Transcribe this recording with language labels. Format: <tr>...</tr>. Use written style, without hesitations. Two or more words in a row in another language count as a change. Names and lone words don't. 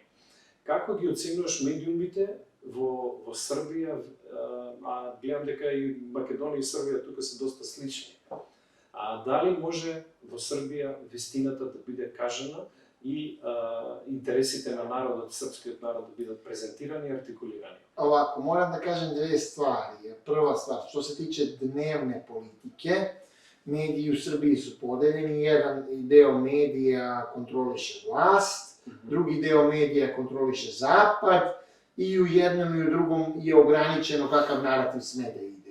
<mk>Како ги оценуваш медиумите во Србија, гледам дека и Македонија и Србија тука се доста слични. Дали може во Србија вистината да биде кажана и интересите на народот, српскиот народ да бидат презентирани и артикулирани?</mk> <sr>Ovako, moram da kažem dve stvari. Prva stvar, što se tiče dnevne politike, mediji u Srbiji su podeljeni, jedan deo medija kontroliše vlast, drugi deo medija kontroliše zapad i u jednom i u drugom je ograničeno kakav narativ sme da ide.</sr>